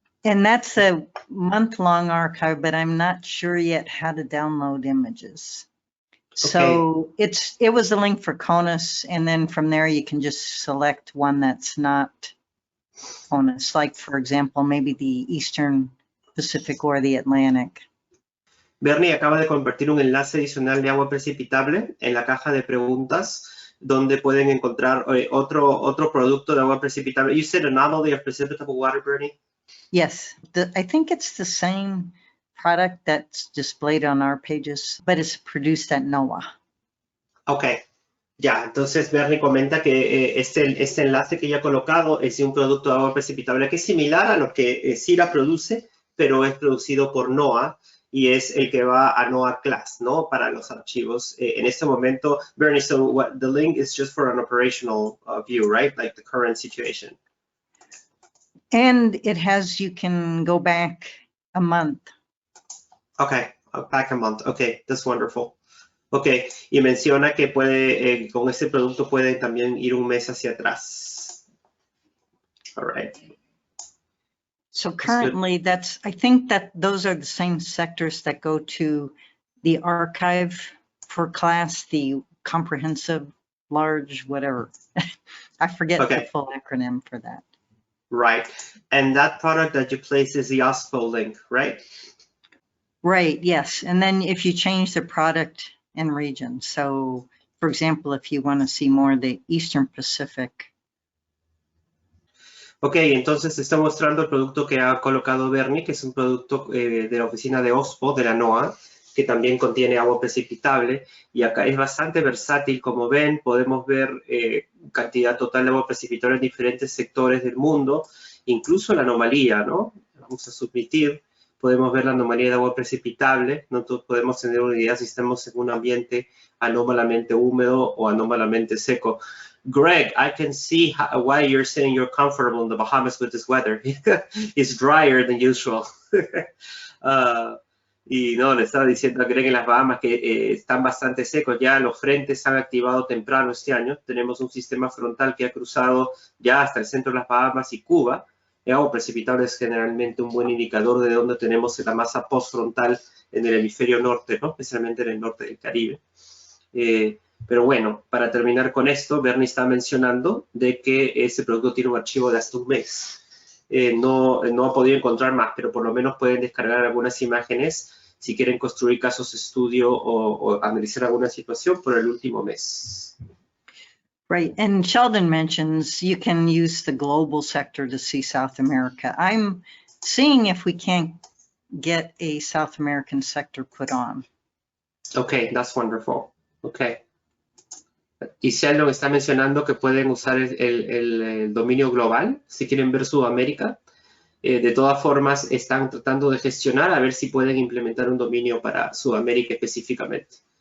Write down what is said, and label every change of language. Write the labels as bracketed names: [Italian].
[English] And that's a month-long archive, but I'm not sure yet how to download images. Okay. So it was a link for CONUS, and then from there you can just select one that's not CONUS, like for example, maybe the Eastern Pacific or the Atlantic. [Spanish] Bernie acaba de compartir un enlace adicional de agua precipitable en la caja de preguntas, donde pueden encontrar otro producto de agua precipitable. [English] You said anomaly of precipitable water, Bernie? Yes, I think it's the same product that's displayed on our pages, but it's produced at NOAA. Okay. [Spanish] Ya, entonces Bernie comenta que este enlace que ya ha colocado es de un producto de agua precipitable que es similar a lo que CIRA produce, pero es producido por NOAA y es el que va a NOAA Class, ¿no? Para los archivos. En este momento, Bernie, [English] so the link is just for an operational view, right? Like the current situation. And you can go back a month. Okay, back a month. Okay, that's wonderful. [Spanish] Ok, y menciona que puede, con este producto puede también ir un mes hacia atrás. [English] All right. So currently I think that those are the same sectors that go to the archive for class, the comprehensive, large, whatever. I forget the full acronym for that. Right, and that product that you place is the OSPO link, right? Right, yes, and then if you change the product and region. So, for example, if you want to see more of the Eastern Pacific. [Spanish] Ok, entonces está mostrando el producto que ha colocado Bernie, que es un producto de la oficina de OSPO, de la NOAA, que también contiene agua precipitable. Y acá es bastante versátil, como ven, podemos ver cantidad total de agua precipitable en diferentes sectores del mundo, incluso la anomalía, ¿no? Vamos a submitir. Podemos ver la anomalía de agua precipitable, no podemos tener una idea si estamos en un ambiente anómalamente húmedo o anómalamente seco. [English] Greg, I can see why you're saying you're comfortable in the Bahamas with this weather. It's drier than usual. [Spanish] Y no, le estaba diciendo a Greg en las Bahamas que están bastante secos. Ya los frentes se han activado temprano este año. Tenemos un sistema frontal que ha cruzado ya hasta el centro de las Bahamas y Cuba. El agua precipitable es generalmente un buen indicador de dónde tenemos la masa postfrontal en el hemisferio norte, ¿no? Especialmente en el norte del Caribe. Pero bueno, para terminar con esto, Bernie está mencionando de que ese producto tiene un archivo de hasta un mes. No ha podido encontrar más, pero por lo menos pueden descargar algunas imágenes si quieren construir casos de estudio o analizar alguna situación por el último mes. [English] Right, and Sheldon mentions you can use the global sector to see South America. I'm seeing if we can't get a South American sector put on. Okay, that's wonderful. Okay. [Spanish] Y Sheldon está mencionando que pueden usar el dominio global si quieren ver Sudamérica. De todas formas, están tratando de gestionar a ver si pueden implementar un dominio para Sudamérica específicamente.